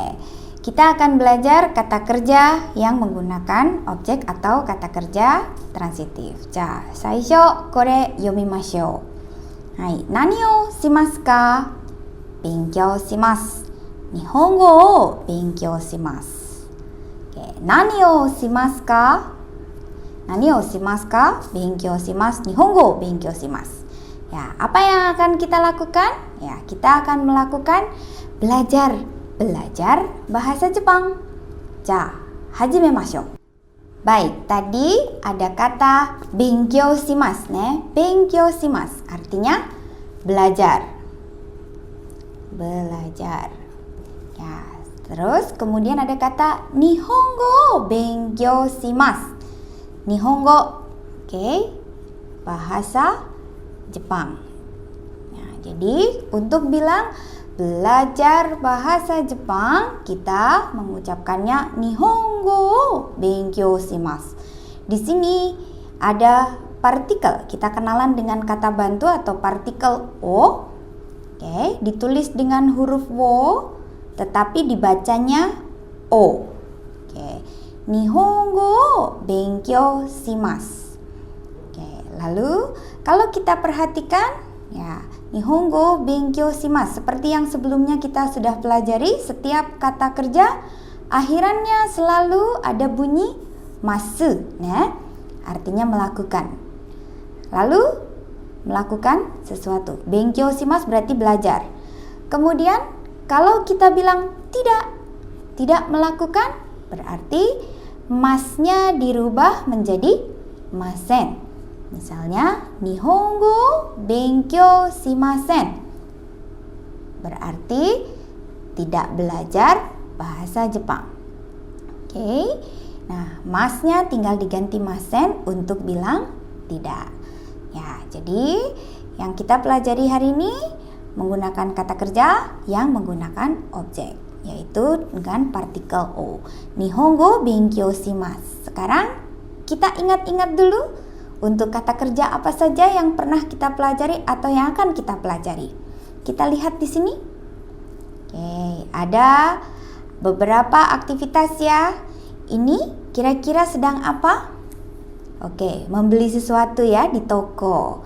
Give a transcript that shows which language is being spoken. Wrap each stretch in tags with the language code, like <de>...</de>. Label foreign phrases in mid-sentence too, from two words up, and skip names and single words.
<id>Kita akan belajar kata kerja yang menggunakan objek atau kata kerja transitif.</id> <ja>じゃ、最初これ読みましょう. はい、何をしますか? 勉強します。日本語を勉強します.</ja> <id>Oke,</id> <ja>何をしますか？何をしますか? 勉強します。日本語を勉強します.</ja> <id>Ya, apa yang akan kita lakukan? Ya, kita akan melakukan belajar bahasa Jepang.</id> <ja>じゃ、始めましょう.</ja> <id>Baik, tadi ada kata</id> <ja>勉強しますね. 勉強します</ja> <id>artinya belajar. Belajar. Ya, terus kemudian ada kata</id> <ja>日本語勉強します.</ja> <id>Nihongo, oke, bahasa Jepang. Nah, jadi untuk bilang belajar bahasa Jepang, kita mengucapkannya</id> <ja>日本語勉強します.</ja> <id>Di sini ada partikel. Kita kenalan dengan kata bantu atau partikel o. Oke, ditulis dengan huruf wo, tetapi dibacanya o. Oke,</id> <ja>日本語勉強します.</ja> <id>Lalu kalau kita perhatikan, ya,</id> <ja>日本語勉強します</ja> <id>seperti yang sebelumnya kita sudah pelajari, setiap kata kerja akhirannya selalu ada bunyi masu, ya, artinya melakukan. Lalu melakukan sesuatu.</id> <ja>勉強します</ja> <id>berarti belajar. Kemudian kalau kita bilang tidak melakukan, berarti masnya dirubah menjadi masen. Misalnya,</id> <ja>日本語勉強しません.</ja> <id>Berarti tidak belajar bahasa Jepang. Oke. Nah, masnya tinggal diganti masen untuk bilang tidak. Ya, jadi yang kita pelajari hari ini menggunakan kata kerja yang menggunakan objek, yaitu dengan partikel o.</id> <ja>日本語勉強します.</ja> <id>Sekarang kita ingat-ingat dulu untuk kata kerja apa saja yang pernah kita pelajari atau yang akan kita pelajari. Kita lihat di sini. Oke, ada beberapa aktivitas ya. Ini kira-kira sedang apa? Oke, membeli sesuatu ya di toko.</id>